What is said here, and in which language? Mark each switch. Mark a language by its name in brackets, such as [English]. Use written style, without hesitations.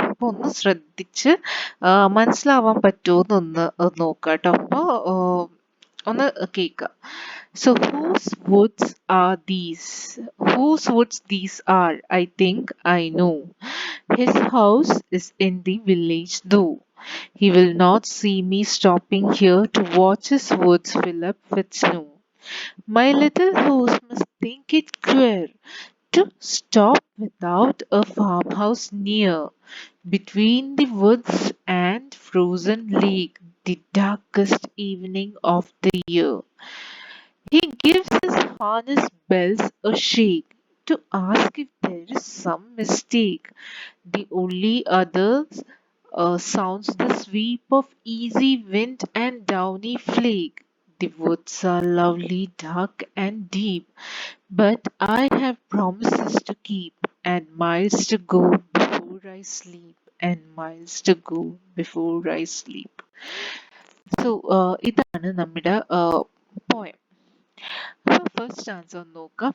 [Malayalam] അപ്പൊ ഒന്ന് ശ്രദ്ധിച്ച് മനസ്സിലാവാൻ പറ്റുമോന്നൊന്ന് നോക്കാം കേട്ടോ. അപ്പൊ ഒന്ന് കേൾക്കാം. [English] So whose woods are these? Whose woods these are? I think I know. His house is in the village though. He will not see me stopping here to watch his woods fill up with snow. My little host must think it queer to stop without a farmhouse near. Between the woods and frozen lake, the darkest evening of the year. He gives his harness bells a shake to ask if there is some mistake. The only others sounds the sweep of easy wind and downy flake. The woods are lovely, dark and deep, but I have promises to keep and miles to go before I sleep. And miles to go before I sleep. [Malayalam] So ഇതാണ് നമ്മുടെ poem. അപ്പൊ first answer നോക്കാം.